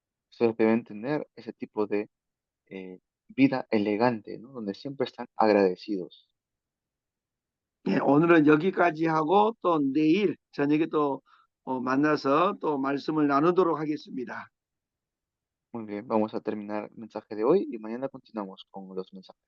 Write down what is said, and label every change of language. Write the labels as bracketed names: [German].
[Spanish] Ustedes deben tener ese tipo de vida elegante, ¿no? Donde siempre están agradecidos. [Korean] 예, 오늘은 여기까지 하고 또 내일 저녁에 또 만나서 또 말씀을 나누도록 하겠습니다. [Spanish] Muy bien, vamos a terminar el mensaje de hoy y mañana continuamos con los mensajes.